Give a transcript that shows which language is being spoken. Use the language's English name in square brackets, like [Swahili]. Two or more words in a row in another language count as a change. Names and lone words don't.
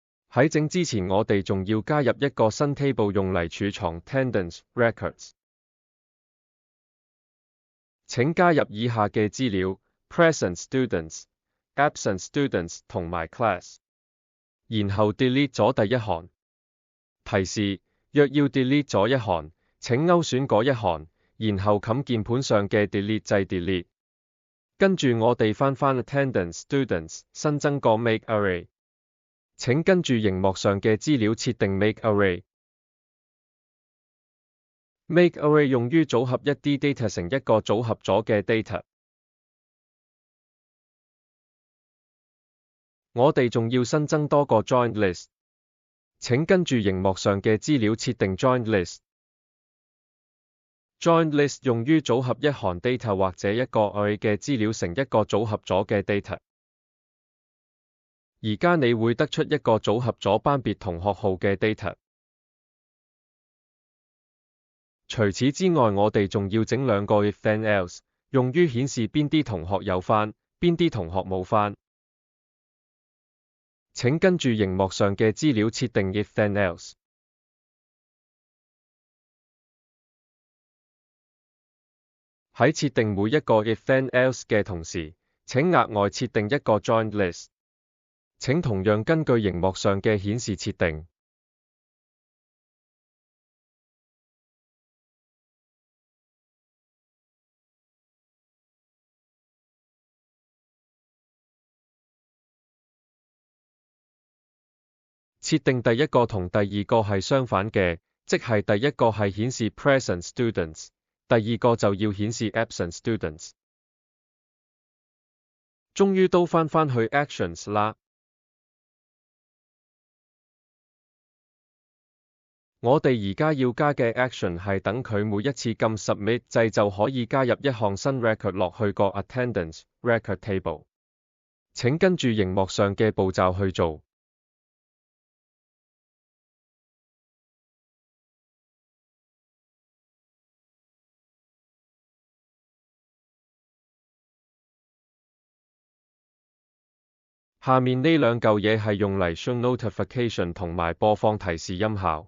[Cantonese] 喺整之前我哋仲要加入一個新 table 用嚟儲藏 [English] attendance records。 [Cantonese] 請加入以下嘅資料 [English] present students、 absent students [Cantonese] 同埋 class， 然後 delete 咗第一行。提示：若要 delete 咗一行，請勾選嗰一行，然後冚鍵盤上嘅 delete 掣 delete。跟住我哋返 [English] attendance students， [Cantonese] 新增個 [English] make array。 [Cantonese] 請跟住熒幕上嘅資料設定 [English] make array。 make array [Cantonese] 用於組合一啲 data 成一個組合咗嘅 data。我哋仲要新增多個 [English] joined list。 [Cantonese] 請跟住熒幕上嘅資料設定 [English] joined list。 joined list [Cantonese] 用於組合一行 data 或者一個 array 嘅資料成一個組合咗嘅 data。而家你會得出一個組合咗班別同學號嘅 data。除此之外，我哋仲要整兩個 [English] if then else， [Cantonese] 用於顯示邊啲同學有返，邊啲同學冇返。請跟住熒幕上嘅資料設定 [English] if then else。 [Cantonese] 喺設定每一個 [English] if then else [Cantonese] 嘅同時，請額外設定一個 [English] joined list。 [Cantonese] 請同樣根據熒幕上嘅顯示設定。設定第一個同第二個係相反嘅，即係第一個係顯示 [English] present students， [Cantonese] 第二個就要顯示 [English] absent students。 [Cantonese] 終於都返去 actions 啦。我哋而家要加嘅 action 係等佢每一次撳 submit 掣就可以加入一項新 record 落去個 [English] attendance record table。 [Cantonese] 請跟住熒幕上嘅步驟去做。下面呢兩嚿嘢係用嚟 [English] show notification [Cantonese] 同埋播放提示音效。